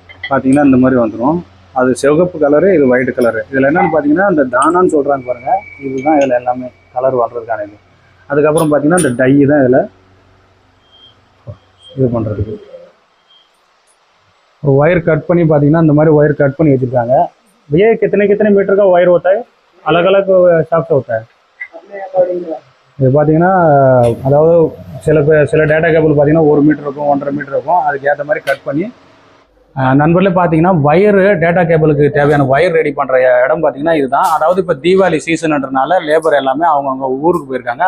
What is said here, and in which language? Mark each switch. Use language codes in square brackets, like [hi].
[ta] பார்த்தீங்கன்னா இந்த மாதிரி வந்துடும். அது சிவப்பு கலரு, இது ஒயிட் கலரு. இதில் என்னென்னு பார்த்தீங்கன்னா இந்த தானான்னு சொல்கிறாங்க பாருங்கள், இதுதான் இதில் எல்லாமே கலர் வர்றதுக்கான இது. அதுக்கப்புறம் பார்த்தீங்கன்னா இந்த டை தான் இதில் இது பண்ணுறதுக்கு. ஒரு ஒயர் கட் பண்ணி பார்த்தீங்கன்னா இந்த மாதிரி ஒயர் கட் பண்ணி वச்சுருக்காங்க. [hi] भैया कितने मीटर का वायर होता है, अलग अलग शाफ्ट होता है? [ta] இது பார்த்தீங்கன்னா அதாவது சில டேட்டா கேபிள் பார்த்தீங்கன்னா 1 மீட்டர் இருக்கும், 1.5 மீட்டர் இருக்கும். அதுக்கு ஏற்ற மாதிரி கட் பண்ணி நண்பர்களே பார்த்தீங்கன்னா வயரு டேட்டா கேபிளுக்கு தேவையான வயர் ரெடி பண்ணுற இடம் பார்த்தீங்கன்னா இதுதான். அதாவது இப்போ தீபாவளி சீசன்ன்றதுனால லேபர் எல்லாமே அவங்கவுங்க ஊருக்கு போயிருக்காங்க.